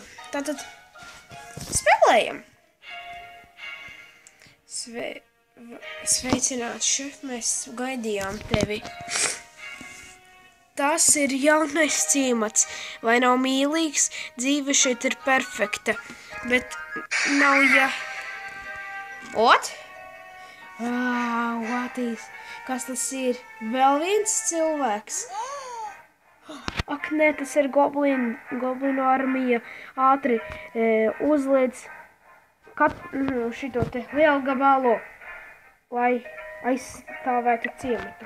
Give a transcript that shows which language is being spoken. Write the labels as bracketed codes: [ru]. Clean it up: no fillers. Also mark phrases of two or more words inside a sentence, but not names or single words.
[lv] Tātad spēlējam. Sveicināt, šef, mēs gaidījām tevi. Tas ir jaunais ciemats. Vai nav mīlīgs? Dzīve šeit ir perfekta. Bet nav What? [en] What is? [lv] Kas tas ir? Vēl viens cilvēks? Ak, nē, tas ir goblinu armija. Ātri uzliec šito te lielu gabalu, lai aizstāvētu ciematu.